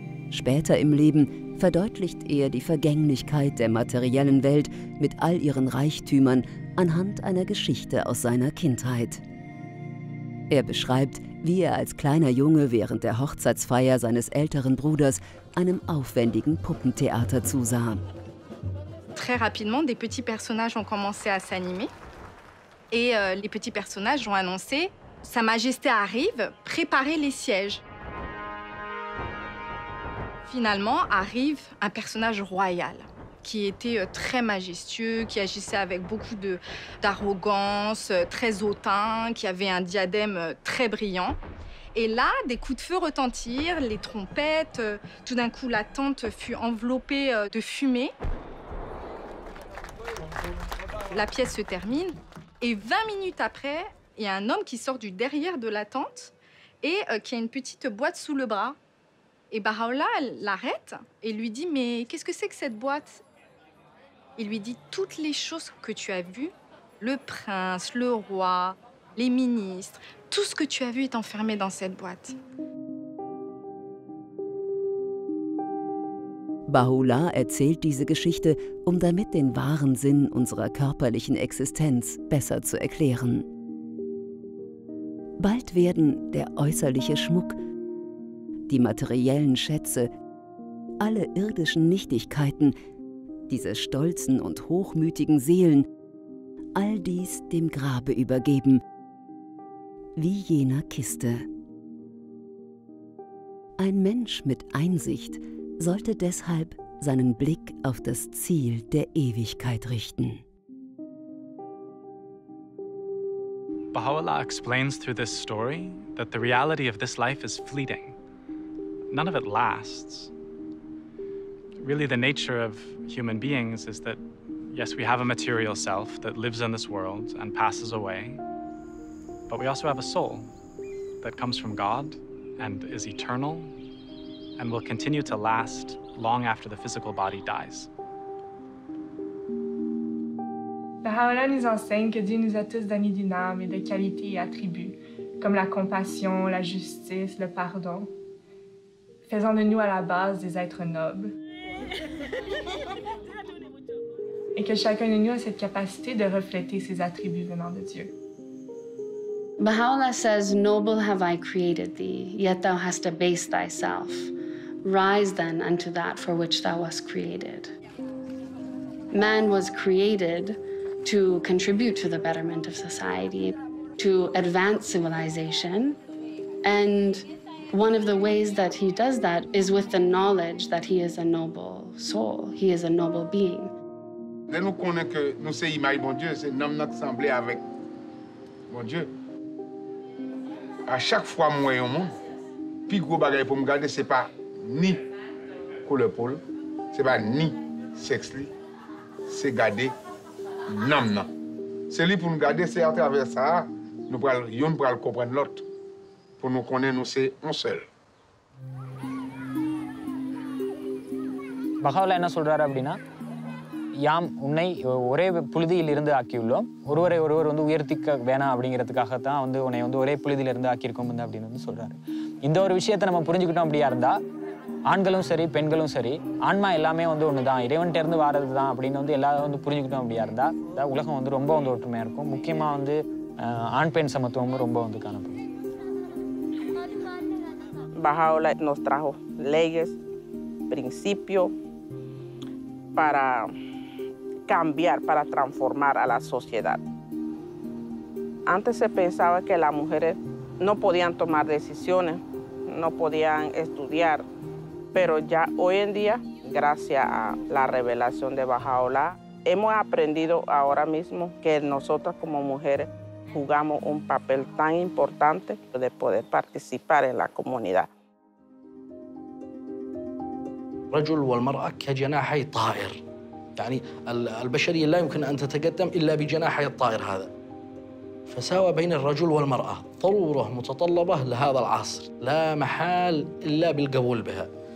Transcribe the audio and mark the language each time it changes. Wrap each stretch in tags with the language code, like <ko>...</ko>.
<de>Später im Leben verdeutlicht er die Vergänglichkeit der materiellen Welt mit all ihren Reichtümern anhand einer Geschichte aus seiner Kindheit. Er beschreibt, wie er als kleiner Junge während der Hochzeitsfeier seines älteren Bruders einem aufwendigen Puppentheater zusah.</de> <fr>Très rapidement, des petits personnages ont commencé à s'animer. Et les petits personnages ont annoncé « Sa Majesté arrive, préparez les sièges ». Finalement arrive un personnage royal qui était très majestueux, qui agissait avec beaucoup d'arrogance, très hautain, qui avait un diadème très brillant. Et là, des coups de feu retentirent, les trompettes. Tout d'un coup, la tente fut enveloppée de fumée. La pièce se termine. Et 20 minutes après, il y a un homme qui sort du derrière de la tente et qui a une petite boîte sous le bras. Et Bahá'u'lláh l'arrête et lui dit « Mais qu'est-ce que c'est que cette boîte ?» Il lui dit « Toutes les choses que tu as vues, le prince, le roi, les ministres, tout ce que tu as vu est enfermé dans cette boîte. »</fr> <de>Bahá'u'lláh erzählt diese Geschichte, um damit den wahren Sinn unserer körperlichen Existenz besser zu erklären. Bald werden der äußerliche Schmuck, die materiellen Schätze, alle irdischen Nichtigkeiten, diese stolzen und hochmütigen Seelen, all dies dem Grabe übergeben, wie jener Kiste. Ein Mensch mit Einsicht sollte deshalb seinen Blick auf das Ziel der Ewigkeit richten.</de> <en>Bahá'u'lláh explains through this story that the reality of this life is fleeting. None of it lasts. Really, the nature of human beings is that, yes, we have a material self that lives in this world and passes away, but we also have a soul that comes from God and is eternal and will continue to last long after the physical body dies.</en> <fr>Bahá'u'lláh nous enseigne que Dieu nous a tous donné d'une âme et de qualités et attributs, comme la compassion, la justice, le pardon, faisant de nous à la base des êtres nobles. Et que chacun de nous a cette capacité de refléter ces attributs venant de Dieu.</fr> <en>Bahá'u'lláh says, "Noble have I created thee, yet thou hast abased thyself. Rise then unto that for which thou wast created." Man was created to contribute to the betterment of society, to advance civilization. And one of the ways that he does that is with the knowledge that he is a noble soul, he is a noble being.</en> <fr>Nous connaissons que nous sommes l'image de bon Dieu, c'est l'homme qui semblé avec bon Dieu. À chaque fois que je vois au monde, le plus gros bagage pour me garder, ce n'est pas ni couleur peau, ce n'est pas ni sexe, c'est garder l'âme. C'est lui pour nous garder, c'est à travers ça, nous pourrons comprendre l'autre. Pour nous connaître, nous sommes un seul.</fr> <ta>Bahá'u'lláh என்ன சொல்றாரு அப்படின்னா, யாம் உன்னை ஒரே புழுதியில் இருந்து ஆக்கியுள்ளோம், ஒருவரை ஒருவர் உயர்த்திக்க வேணாம் அப்படிங்கிறதுக்காக தான் உன்னை ஒரே புழுதியில் இருந்து ஆக்கியிருக்கோம் அப்படின்னு சொல்றாரு. இந்த ஒரு விஷயத்தை நம்ம புரிஞ்சுக்கிட்டோம் அப்படியா இருந்தா, ஆண்களும் சரி பெண்களும் சரி, ஆன்மா எல்லாமே ஒன்று தான், இறைவன்கிட்ட இருந்து வாரது தான் அப்படின்னு எல்லாரும் புரிஞ்சுக்கிட்டோம் அப்படியா இருந்தா, உலகம் ரொம்ப ஒற்றுமையா இருக்கும். முக்கியமா ஆண் பெண் சமத்துவம் ரொம்ப காணப்படும்.</ta> <es>Bahá'u'lláh nos trajo leyes, principios para cambiar, para transformar a la sociedad. Antes se pensaba que las mujeres no podían tomar decisiones, no podían estudiar, pero ya hoy en día, gracias a la revelación de Bahá'u'lláh, hemos aprendido ahora mismo que nosotras como mujeres jugamos un papel tan importante de poder participar en la comunidad.</es> <ar>الرجل والمرأة كجناحي طائر، يعني البشرية لا يمكن أن تتقدم إلا بجناحي الطائر هذا. فساوى بين الرجل والمرأة ضرورة متطلبة لهذا العصر، لا محال إلا بالقبول بها.</ar>